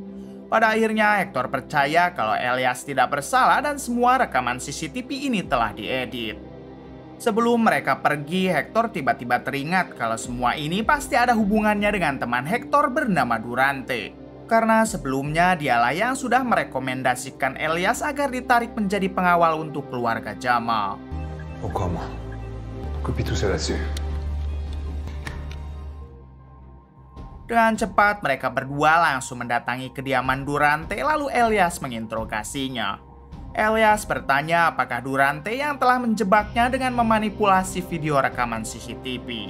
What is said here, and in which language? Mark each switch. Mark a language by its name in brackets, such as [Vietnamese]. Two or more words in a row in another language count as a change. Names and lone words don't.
[Indonesian] Pada akhirnya, Hector percaya kalau Elias tidak bersalah dan semua rekaman CCTV ini telah diedit. Sebelum mereka pergi, Hector tiba-tiba teringat kalau semua ini pasti ada hubungannya dengan teman Hector bernama Durante. Karena sebelumnya dialah yang sudah merekomendasikan Elias agar ditarik menjadi pengawal untuk keluarga Jamal. [French] Au comment? Copie tout ça là-dessus. [Indonesian] Dengan cepat mereka berdua langsung mendatangi kediaman Durante lalu Elias menginterogasinya. Elias bertanya apakah Durante yang telah menjebaknya dengan memanipulasi video rekaman CCTV.